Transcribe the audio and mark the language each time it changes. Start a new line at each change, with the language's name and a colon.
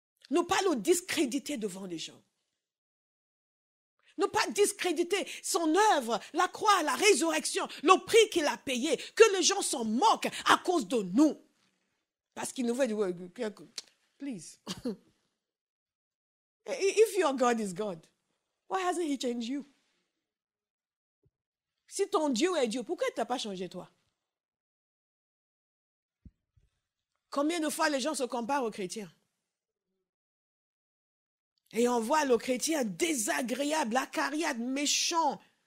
French: Ne pas le discréditer devant les gens. Ne pas discréditer son œuvre, la croix, la résurrection, le prix qu'il a payé, que les gens s'en moquent à cause de nous. Parce qu'il nous veut dire, please.
English: If your God is God, why hasn't he changed you?
French: Si ton Dieu est Dieu, pourquoi tu n'as pas changé toi? Combien de fois les gens se comparent aux chrétiens? Et on voit le chrétien désagréable, acariâtre, méchant.